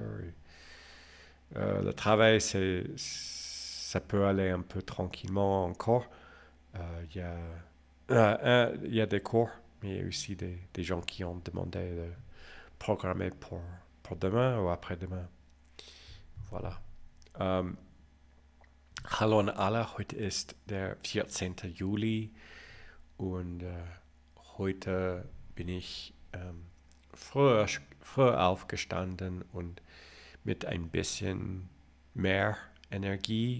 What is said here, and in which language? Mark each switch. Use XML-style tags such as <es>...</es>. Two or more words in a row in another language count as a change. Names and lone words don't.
<fr>Le travail, ça peut aller un peu tranquillement encore. Il y a des cours, mais il y a aussi des gens qui ont demandé de programmer pour demain ou après-demain. Voilà.</fr> <de>Hallo an alle, heute ist der 14. Juli und heute bin ich früher aufgestanden und mit ein bisschen mehr Energie.</de>